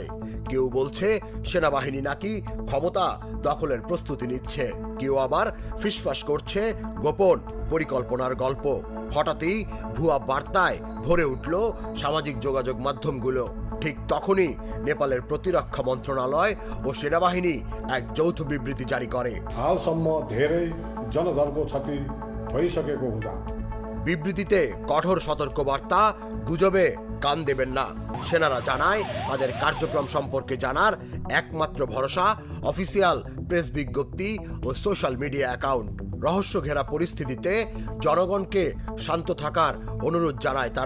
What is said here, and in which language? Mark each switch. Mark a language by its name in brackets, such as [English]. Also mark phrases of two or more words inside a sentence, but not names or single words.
[Bangla] কেউ বলছে সেনাবাহিনী নাকি ক্ষমতা দখলের প্রস্তুতি নিচ্ছে, কেউ আবার ফিসফাস করছে গোপন পরিকল্পনার গল্প। হঠাৎই ভুয়া বার্তায় ভরে উঠল সামাজিক যোগাযোগ মাধ্যমগুলো। ঠিক তখনই নেপালের প্রতিরক্ষা মন্ত্রণালয় ও সেনাবাহিনী এক যৌথ বিবৃতি জারি করে। [Nepali] हालसम्म धेरै जनधनको क्षति भइसकेको हुँदा [Bangla] বিবৃতিতে কঠোর সতর্কবার্তা, গুজবে কান দেবেন না। সেনারা জানায় তাদের কার্যক্রম সম্পর্কে জানার একমাত্র ভরসা [English] official press [Bangla] বিজ্ঞপ্তি ও [English] social media account. [Bangla] রহস্য ঘেরা পরিস্থিতিতে জনগণকে শান্ত থাকার অনুরোধ জানায় তারা।